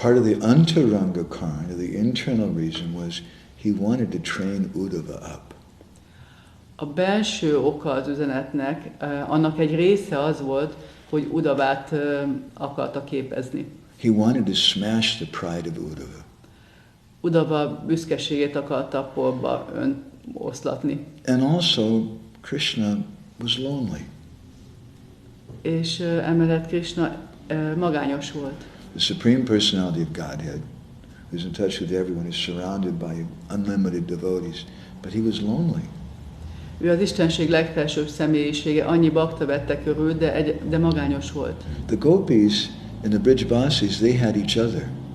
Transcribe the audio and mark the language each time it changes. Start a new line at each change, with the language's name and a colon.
English: Part of the Antaranga Karna, the internal reason was he wanted to train Uddhava up.
Hungarian: A belső oka az üzenetnek, annak egy része az volt, hogy Uddhavát akarta képezni.
English: He wanted to smash the pride of Uddhava.
Hungarian: Uddhava büszkeségét akarta porba oszlatni.
English: And also Krishna was lonely.
Hungarian: És emellett Krishna magányos volt.
English: The Supreme Personality of Godhead, who's in touch with everyone, is surrounded by unlimited devotees, but he was lonely.
Hungarian: Ő az Istenség legfelsőbb személyisége, annyi bakta vette körül, de magányos volt.
English: The gopis and the Brhad-bhasis, they had each other.